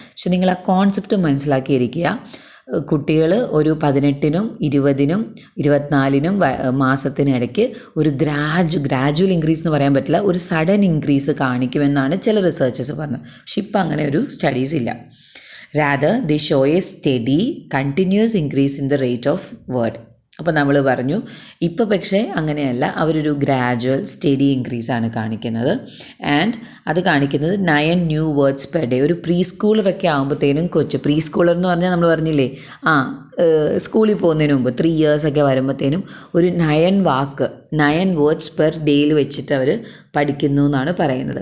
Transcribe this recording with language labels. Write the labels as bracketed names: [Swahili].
[Malayalam] പക്ഷെ നിങ്ങൾ ആ കോൺസെപ്റ്റ് മനസ്സിലാക്കിയിരിക്കുക. കുട്ടികൾ ഒരു 18-നും 20-നും 24-നും മാസത്തിനിടയ്ക്ക് ഒരു ഗ്രാജുവൽ ഇൻക്രീസ് എന്ന് പറയാൻ പറ്റില്ല, ഒരു സഡൻ ഇൻക്രീസ് കാണിക്കുമെന്നാണ് ചില റിസർച്ചേഴ്സ് പറഞ്ഞത്. പക്ഷെ ഇപ്പം അങ്ങനെ ഒരു സ്റ്റഡീസ് ഇല്ല. [English] Rather, they show a steady, continuous increase in the rate of word. [Malayalam] അപ്പോൾ നമ്മൾ പറഞ്ഞു ഇപ്പോൾ പക്ഷേ അങ്ങനെയല്ല, അവരൊരു ഗ്രാജുവൽ സ്റ്റഡി ഇൻക്രീസാണ് കാണിക്കുന്നത്. ആൻഡ് അത് കാണിക്കുന്നത് 9 ന്യൂ വേർഡ്സ് പെർ ഡേ. ഒരു പ്രീ സ്കൂളറൊക്കെ ആകുമ്പോഴത്തേനും പ്രീ സ്കൂളർ എന്ന് പറഞ്ഞാൽ നമ്മൾ പറഞ്ഞില്ലേ സ്കൂളിൽ പോകുന്നതിന് മുമ്പ് 3 ഇയേഴ്സൊക്കെ വരുമ്പോഴത്തേനും ഒരു 9 വേർഡ്സ് പെർ ഡേയിൽ വെച്ചിട്ട് അവർ പഠിക്കുന്നു എന്നാണ് പറയുന്നത്.